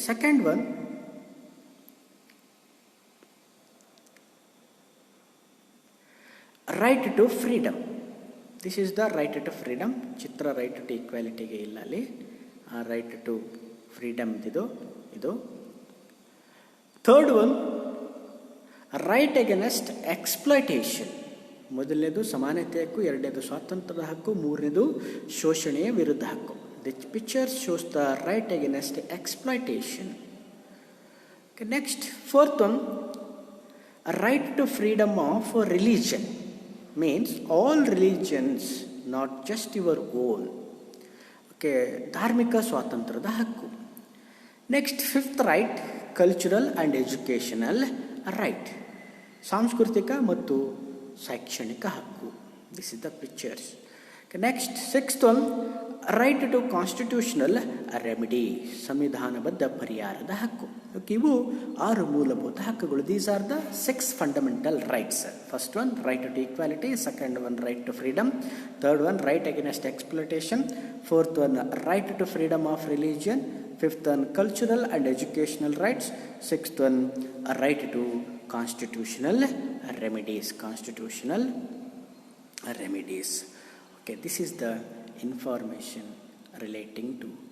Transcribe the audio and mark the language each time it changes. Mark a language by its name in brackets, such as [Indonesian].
[English] Second one, right to freedom. This is the right to freedom. [Kannada] Chitra right to equality ಗೆ ಇಲ್ಲ ಅಲ್ಲಿ, [English] right to freedom ಇದು. Third one, right against exploitation. [Kannada] ಮೊದಲನೇದು ಸಮಾನತೆ ಹಕ್ಕು, ಎರಡನೇದು ಸ್ವಾತಂತ್ರ್ಯದ ಹಕ್ಕು, ಮೂರನೇದು ಶೋಷಣೆಯ ವಿರುದ್ಧ ಹಕ್ಕು. [English] The picture shows the right against exploitation. Next fourth one, right to freedom of religion means all religions, not just your own. Okay, ಧಾರ್ಮಿಕ ಸ್ವಾತಂತ್ರ್ಯದ ಹಕ್ಕು. Next fifth right, cultural and educational right, ಸಾಂಸ್ಕೃತಿಕ ಮತ್ತು ಶೈಕ್ಷಣಿಕ ಹಕ್ಕು. This is the pictures. Next sixth one, right to constitutional remedy, ಸಂವಿಧಾನಬದ್ಧ ಪರಿಹಾರದ ಹಕ್ಕು. [Kannada] ಇವು 6 ಮೂಲಭೂತ ಹಕ್ಕುಗಳು. [English] These are the 6 fundamental rights. First one, right to equality. Second one, right to freedom. Third one, right against exploitation. Fourth one, right to freedom of religion. Fifth one, cultural and educational rights. Sixth one, a right to constitutional remedies. Constitutional remedies. Okay, this is the information relating to